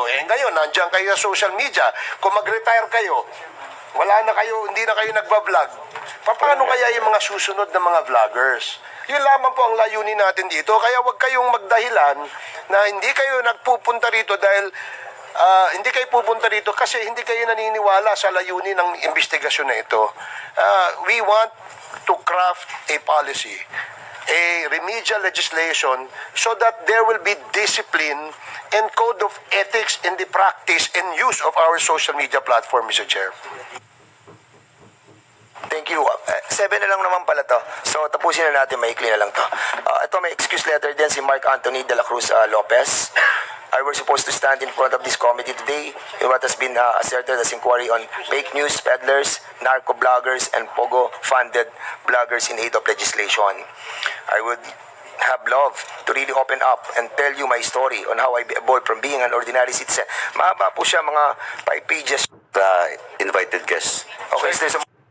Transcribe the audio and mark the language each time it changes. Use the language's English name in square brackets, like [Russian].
[Filipino] Ngayon, nandiyan kayo sa social media. Kung mag-retire kayo, wala na kayo, hindi na kayo nagbablog. Paano kaya yung mga susunod na mga vloggers? Yun lamang po ang layunin natin dito. Kaya huwag kayong magdahilan na hindi kayo nagpupunta rito dahil hindi kayo pupunta rito kasi hindi kayo naniniwala sa layunin ng investigasyon na ito. [English] We want to craft a policy, a remedial legislation so that there will be discipline and code of ethics in the practice and use of our social media platform, Mr. Chair. Thank you. [Filipino] 7 na lang naman pala to. So, tapusin na natin. Maikli na lang to. Ito, may excuse letter din si Mark Anthony de la Cruz Lopez. [English] I was supposed to stand in front of this committee today in what has been asserted as inquiry on fake news peddlers, narco-bloggers, and Pogo-funded bloggers in aid of legislation. I would have loved to really open up and tell you my story on how I evolved from being an ordinary citizen. [Filipino] Mahaba po siya, mga 5 pages. [English] Invited guests. Okay, so there's a